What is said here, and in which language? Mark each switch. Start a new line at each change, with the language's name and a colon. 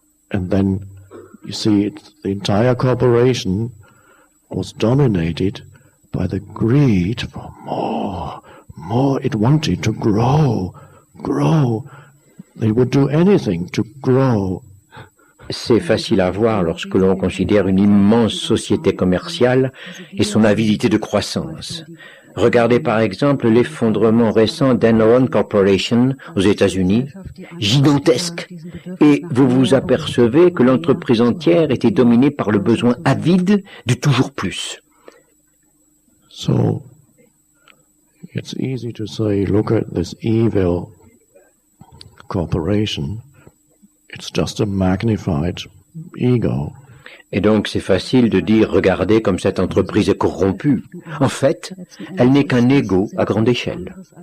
English: And then you see the entire corporation was dominated by the greed for more. It wanted to grow. They would do anything to grow.
French: C'est facile à voir lorsque l'on considère une immense société commerciale et son avidité de croissance. Regardez par exemple l'effondrement récent d'Enron Corporation aux États-Unis, gigantesque, et vous vous apercevez que l'entreprise entière était dominée par le besoin avide du toujours plus.
English: So, it's easy to say, look at this evil corporation. It's just a magnified ego.
French: Et donc c'est facile de dire, regardez comme cette entreprise est corrompue. En fait, elle n'est qu'un ego à grande échelle.